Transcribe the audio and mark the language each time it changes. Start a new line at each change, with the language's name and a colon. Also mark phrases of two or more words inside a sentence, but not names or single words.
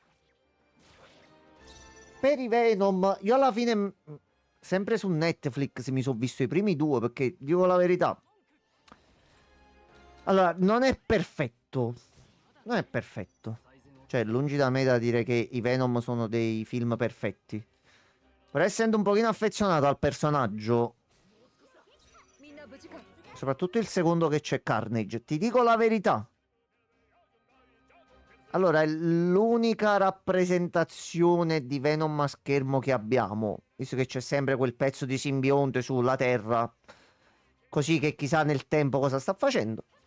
Italian: Per i Venom, io alla fine, sempre su Netflix, mi sono visto i primi due, perché dico la verità. Allora, non è perfetto. Non è perfetto. Cioè, lungi da me da dire che i Venom sono dei film perfetti. Però essendo un pochino affezionato al personaggio,
Japanese: みんな無事か。
Italian: soprattutto il secondo che c'è Carnage, ti dico la verità. Allora, è l'unica rappresentazione di Venom a schermo che abbiamo, visto che c'è sempre quel pezzo di simbionte sulla Terra, così che chissà nel tempo cosa sta facendo.